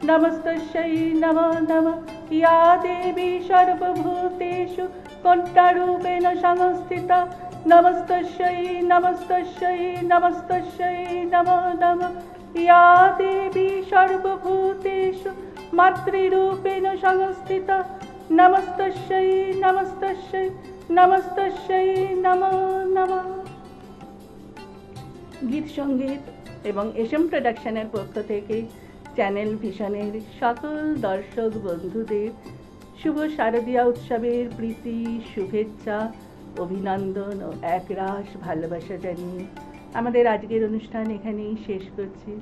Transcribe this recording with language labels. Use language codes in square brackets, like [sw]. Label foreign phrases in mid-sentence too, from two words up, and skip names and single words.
[sa] নমস্তস্যৈ নমো নমঃ ইয়া দেবী সর্বভূতেষু কণ্ঠারূপেণ সংস্থিতা নমস্তস্যৈ নমস্তস্যৈ নমস্তস্যৈ নমো নমঃ ইয়া দেবী সর্বভূতেষু মাতৃরূপেণ সংস্থিতা নমস্তস্যৈ নমস্তস্যৈ নমস্তস্যৈ নমো নমঃ। [bn] গীত সঙ্গীত এবং এসএম প্রোডাকশনের পক্ষ থেকে চ্যানেল ভিশনের সকল দর্শক বন্ধুদের শুভ শারদীয়া উৎসবের প্রীতি, শুভেচ্ছা, অভিনন্দন ও একরাশ ভালোবাসা জানিয়ে আমাদের আজকের অনুষ্ঠান এখানেই শেষ করছি।